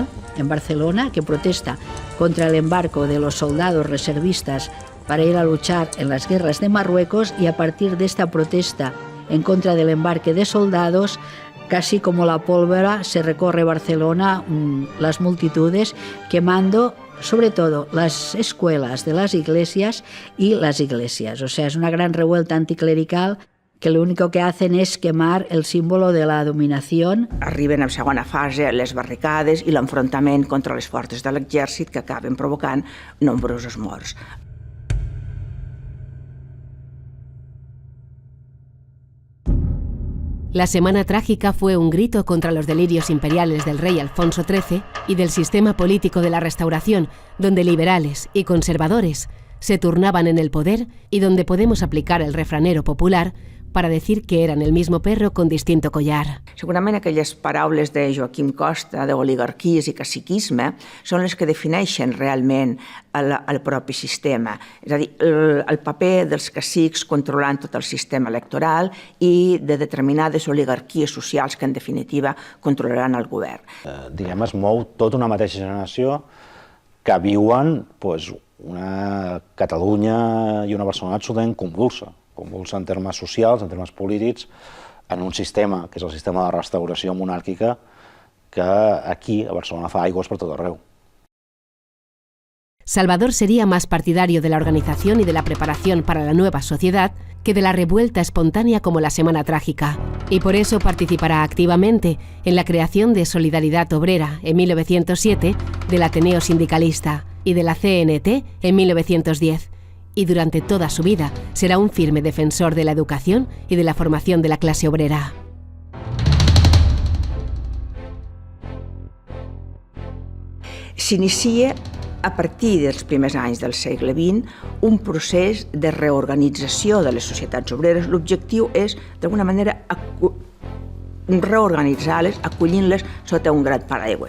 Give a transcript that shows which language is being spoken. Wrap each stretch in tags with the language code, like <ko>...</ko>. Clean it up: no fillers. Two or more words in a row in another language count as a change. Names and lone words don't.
<es>en Barcelona, que protesta contra el embarco de los soldados reservistas para ir a luchar en las guerras de Marruecos, y a partir de esta protesta en contra del embarque de soldados, casi como la pólvora se recorre Barcelona, las multitudes, quemando sobre todo las escuelas de las iglesias y las iglesias. O sea, es una gran revuelta anticlerical que lo único que hacen es quemar el símbolo de la dominación.</es> <ca>Arriben en segona fase les barricades i l'enfrontament contra les forces de l'exèrcit, que acaben provocant nombrosos morts.</ca> <es>La Semana Trágica fue un grito contra los delirios imperiales del rey Alfonso XIII y del sistema político de la Restauración, donde liberales y conservadores se turnaban en el poder y donde podemos aplicar el refranero popular para decir que eran el mismo perro con distinto collar.</es> <ca>Segurament aquelles paraules de Joaquim Costa, d'oligarquies i caciquisme, són les que defineixen realment el propi sistema. És a dir, el paper dels cacics controlant tot el sistema electoral i de determinades oligarquies socials que, en definitiva, controlaran el govern. Diguem, es mou tota una mateixa generació que viuen una Catalunya i una Barcelona absolutament convulsa en termes socials, en termes polítics, en un sistema, que és el sistema de restauració monàrquica, que aquí, a Barcelona, fa aigües per tot arreu.</ca> <es>Salvador sería más partidario de la organización y de la preparación para la nueva sociedad que de la revuelta espontánea como la Semana Trágica, y por eso participará activamente en la creación de Solidaridad Obrera en 1907, del Ateneo Sindicalista y de la CNT en 1910, y durante toda su vida será un firme defensor de la educación y de la formación de la clase obrera.</es> <ca>S'inicia a partir dels primers anys del segle XX un procés de reorganització de les societats obreres. L'objectiu és, d'alguna manera, reorganitzar-les, acollint-les sota un gran paraigües.</ca>